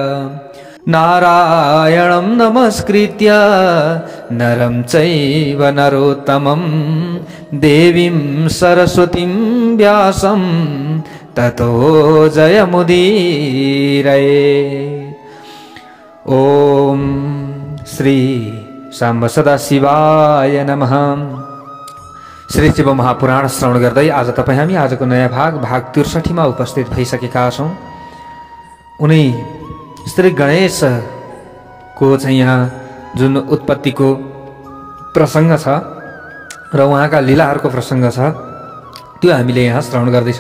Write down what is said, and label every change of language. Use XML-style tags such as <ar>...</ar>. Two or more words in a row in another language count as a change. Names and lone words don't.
<sa>नारायणं नमस्कृत्य नरं चैव नरोत्तमं देवीं सरस्वतीं व्यासं ततो जयमुदीरये। ओम श्री सांब सदाशिवाय नमः।</sa> <ne>श्री शिव महापुराण श्रवण गर्दै आज तपाईं हामी आजको नयाँ भाग 63 मा उपस्थित भइसकेका छौं। उनी श्री गणेशको चाहिँ यहाँ जुन उत्पत्तिको प्रसङ्ग छ र उहाँका लीलाहरूको प्रसङ्ग छ त्यो हामीले यहाँ श्रवण गर्दैछौँ।</ne>